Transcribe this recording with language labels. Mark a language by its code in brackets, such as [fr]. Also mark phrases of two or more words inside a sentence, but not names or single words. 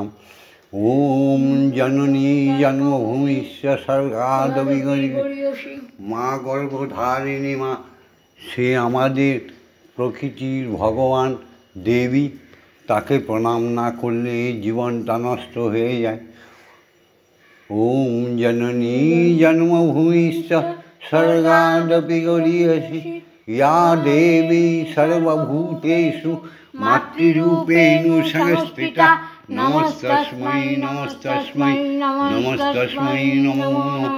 [sa] ওম জননী জন্মভূমিশ্চ স্বর্গাদবিগরীয়সী। [bn] মা গর্ভধারিণী মা, সে আমাদের প্রকৃতির ভগবান দেবী। তাকে প্রণাম না করলে এই জীবনটা নষ্ট হয়ে যায়। [sa] ওম জননী জন্মভূমিশ্চ স্বর্গাদপি গরীয়সী। या देवी सर्वभूतेषु मातृरूपेण संस्थिता नमस्तस्मै नमस्तस्मै नमस्तस्मै नमो नमः।